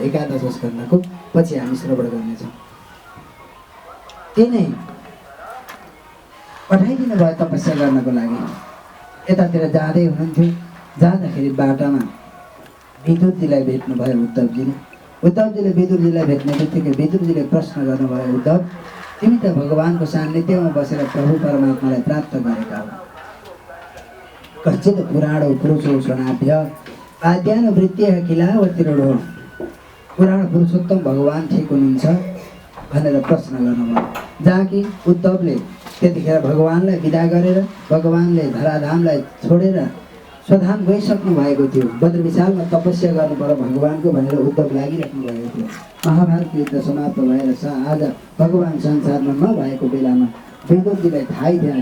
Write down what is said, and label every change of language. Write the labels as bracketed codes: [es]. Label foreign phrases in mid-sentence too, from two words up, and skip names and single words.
[ne] 11 स्कन्धको पछि हामी श्रवण गर्नेछौँ। तिनै पठाइदिनु भयो तपस्या गर्नको लागि। यतातिर जाँदै हुनुहुन्थ्यो। जाँदाखेरि बाटामा विदुरजीलाई भेट्नुभयो उद्धवजीले। उद्धवजीले विदुरजीलाई भेट्ने बित्तिकै विदुरजीले प्रश्न गर्नुभयो, उद्धव तिमी त भगवानको सान्निध्यमा बसेर प्रभु परमात्मालाई प्राप्त गरेका हो। [sa] कश्चित पुराणो पुरुषो स्वनाभ्य आद्यानुवृत्तिः किलावतीरूढो। [ne] पुराण पुरुषोत्तम भगवान् ठिक हुनुहुन्छ भनेर प्रश्न गर्नुभयो। जहाँ कि उद्धवले त्यतिखेर भगवान्लाई विदा गरेर भगवान्ले धराधामलाई छोडेर स्वधाम गइसक्नु भएको थियो। बद्र विशालमा तपस्या गर्नु पर्यो भगवान्को भनेर उद्धव लागिराख्नु भएको थियो। महाभारत युद्ध समाप्त भएर आज भगवान् संसारमा नभएको बेलामा विदुरजीलाई थाहै थिएन।